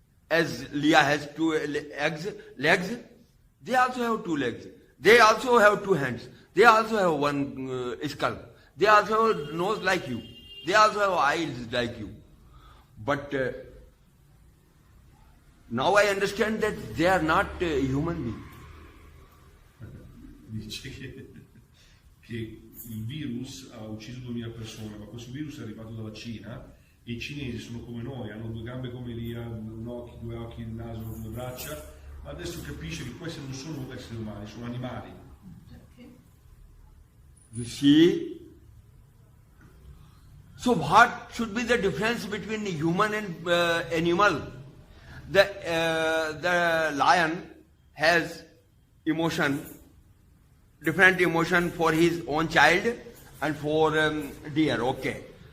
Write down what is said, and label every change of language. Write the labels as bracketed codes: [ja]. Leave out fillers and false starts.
[en] As Leah has two legs, they also have two legs. They also have two hands. They also have one skull. They also have nose like you. They also have eyes like you. But now I understand that they are not human beings. [it] Dice che il virus ha ucciso 2000 persone, ma questo virus è arrivato dalla Cina e i cinesi sono come noi, hanno due gambe come Elia, due occhi, il naso, due braccia, ma adesso capisce che questi non sono esseri umani, sono animali. [en] You see? So what should be the difference between human and animal? The lion has emotion, different emotion for his own child and for deer, okay.